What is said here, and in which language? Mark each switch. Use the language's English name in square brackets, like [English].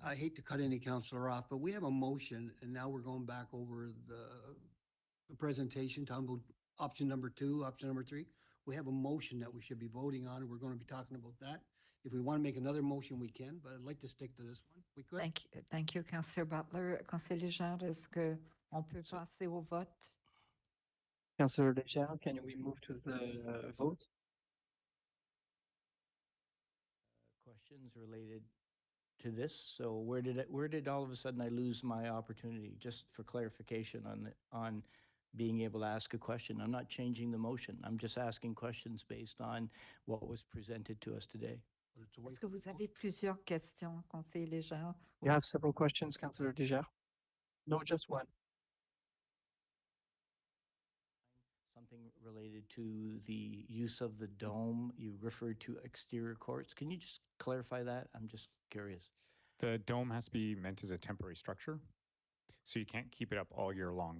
[English] I hate to cut any councillor off, but we have a motion, and now we're going back over the presentation, talking about option number 2, option number 3. We have a motion that we should be voting on, and we're going to be talking about that. If we want to make another motion, we can, but I'd like to stick to this one. We could? Thank you, Councillor Butler. [French] Conseiller Legendre, est-ce qu'on peut passer au vote? [English] Councillor Legendre, can we move to the vote? Questions related to this? So where did all of a sudden I lose my opportunity? Just for clarification on being able to ask a question. I'm not changing the motion. I'm just asking questions based on what was presented to us today. [French] Est-ce que vous avez plusieurs questions, Conseiller Legendre? [English] You have several questions, Councillor Legendre? No, just one. something related to the use of the dome. You referred to exterior courts. Can you just clarify that? I'm just curious. The dome has to be meant as a temporary structure. So you can't keep it up all year long.